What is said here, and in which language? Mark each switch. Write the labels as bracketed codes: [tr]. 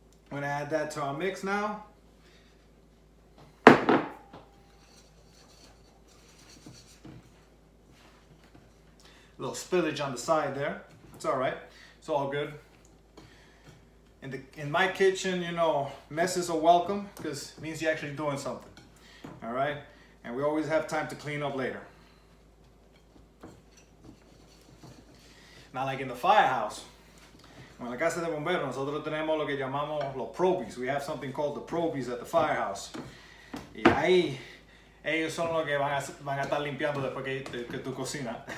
[en] I'm gonna add that to our mix now. A little spillage on the side there. It's all right. It's all good. In my kitchen, messes are welcome because it means you're actually doing something. All right, and we always have time to clean up later. Not like in the firehouse. [es] En la casa de bomberos, nosotros tenemos lo que llamamos los probies. [en] We have something called the probies at the firehouse. [es] Y ahí, ellos son los que van a estar limpiando después que tú cocinas.